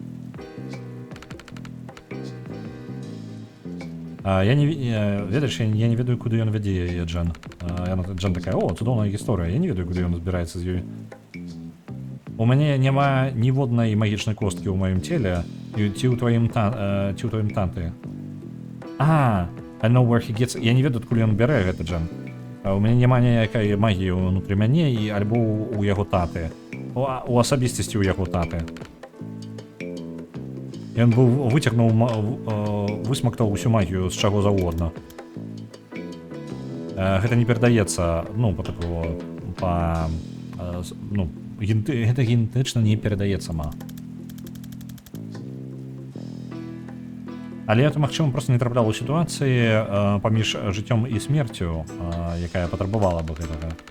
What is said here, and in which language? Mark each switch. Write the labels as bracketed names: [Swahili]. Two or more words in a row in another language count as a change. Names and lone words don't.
[Belarusian] Ведаеш, я не ведаю, куды ён вядзе яе, Джен. Джен такая: о, цудоўная гісторыя, я не ведаю, куды ён збіраецца з ёй. У мяне няма ніводнай магічнай косткі ў маім целе, ці ў тваім танты. [English] I know where he gets... [Belarusian] Я не ведаю, адкуль ён бярэ гэта, Джен. У мяне няма ніякай магіі ўнутры мяне і альбо ў яго таты. У асабістасці ў яго таты. Ён высмактаў усю магію з чаго заўгодна. Гэта не перадаецца, гэта генетычна не перадаецца Але это, магчыма, проста не трапляла ў сітуацыі паміж жыццём і смерцю, якая патрабавала бы гэтага.